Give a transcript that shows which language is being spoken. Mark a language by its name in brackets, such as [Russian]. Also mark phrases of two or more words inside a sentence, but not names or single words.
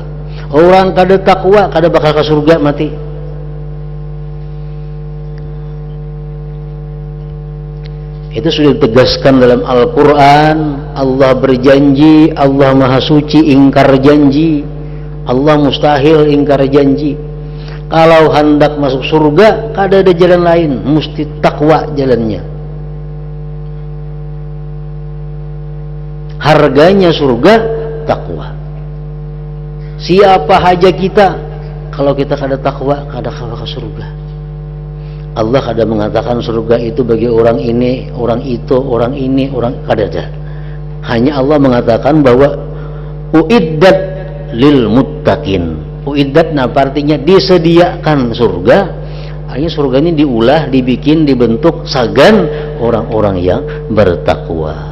[Banjar] Orang kada takwa kada bakal ke surga mati. Itu sudah ditegaskan dalam Al-Quran. [Indonesian] Allah berjanji, Allah Maha Suci ingkar janji, Allah mustahil ingkar janji. [Banjar] Kalau hendak masuk surga, kada ada jalan lain, mesti takwa jalannya. [Indonesian] Harganya surga takwa. [Banjar] Siapa haja kita, kalau kita kada takwa, kada kawa ke surga. [Indonesian] Allah ada mengatakan surga itu bagi orang ini, orang itu, orang ini, orang ada. Hanya Allah mengatakan bahwa [Arabic] uiddat lil muttaqin. [Indonesian] Uiddat artinya disediakan surga. Artinya surga ini diulah, dibikin, dibentuk sagan orang-orang yang bertakwa.